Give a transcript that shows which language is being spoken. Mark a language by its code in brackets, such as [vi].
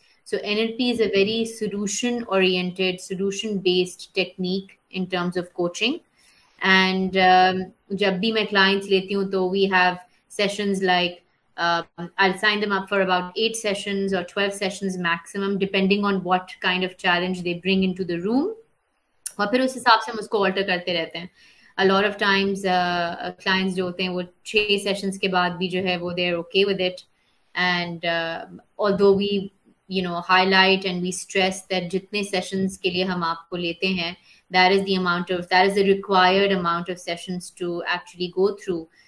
[en] So NLP is a very solution oriented, solution based technique in terms of coaching. And [hi] जब भी मैं clients लेती हूँ तो [en] we have sessions like I'll sign them up for about 8 sessions or 12 sessions maximum, depending on what kind of challenge they bring into the room. [hi] और फिर उस हिसाब से हम उसको alter करते रहते हैं. [en] A lot of times clients [hi] जो होते हैं वो 6 sessions के बाद भी जो है वो [en] they're okay with it. And although we highlight and we stress that [hi] jitne sessions ke liye hum aapko lete hain, [en] that is the required amount of sessions to actually go through.